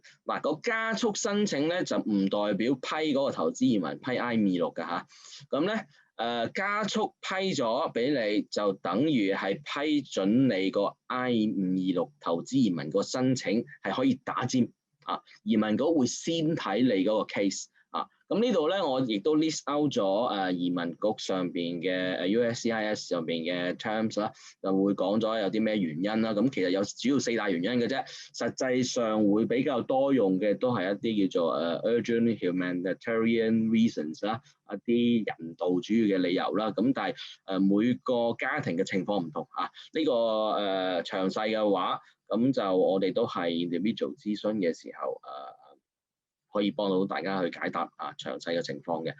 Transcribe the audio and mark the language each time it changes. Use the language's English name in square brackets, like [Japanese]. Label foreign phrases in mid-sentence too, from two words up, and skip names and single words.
[Cantonese] 個加速申請咧就唔代表批嗰個投資移民批 I-526嘅咁咧加速批咗俾你，就等於係批准你個 I-526投資移民個申請係可以打尖移民局會先睇你嗰個 case 咁呢度咧，我亦都 [English] list out [Cantonese] 咗移民局上邊嘅USCIS 上邊嘅 terms 啦，就會講咗有啲咩原因啦。咁其實有主要4大原因嘅啫，實際上會比較多用嘅都係一啲叫做 [English] urgent humanitarian reasons [Cantonese] 啦，一啲人道主義嘅理由啦。咁但係每個家庭嘅情況唔同啊。呢個詳細嘅話，咁就我哋都係 individual 諮詢嘅時候可以幫到大家去解答詳細嘅情況嘅。